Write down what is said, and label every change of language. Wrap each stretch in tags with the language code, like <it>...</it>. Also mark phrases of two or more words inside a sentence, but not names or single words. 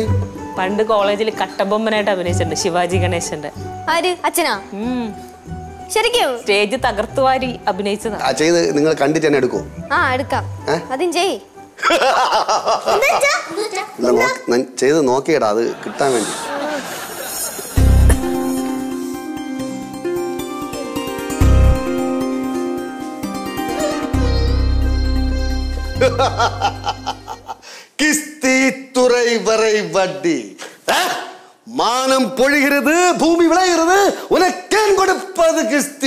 <ml>പണ്ട് കോളേജിൽ കട്ടബൊമ്മനായിട്ട് അഭിനയിച്ചിട്ടുണ്ട് ശിവാജി ഗണേശന്റെ. ആര്? അച്ഛനാ? ശരിക്കും സ്റ്റേജ് തകർത്തുവാരി അഭിനയിച്ചതാ. ചെയ്ത് നിങ്ങൾ കണ്ടിട്ട് തന്നെ എടുക്കോ? എടുക്കാം. അതും ചെയ്ത് നോക്കിയടാ, അത് കിട്ടാൻ വേണ്ടി.</ml> <ta>கிஸ்தி துறை வரை வட்டி மானம் பொழிகிறது, பூமி விளைகிறது, உனக்கேன் கொடுப்பது கிஸ்தி?</ta>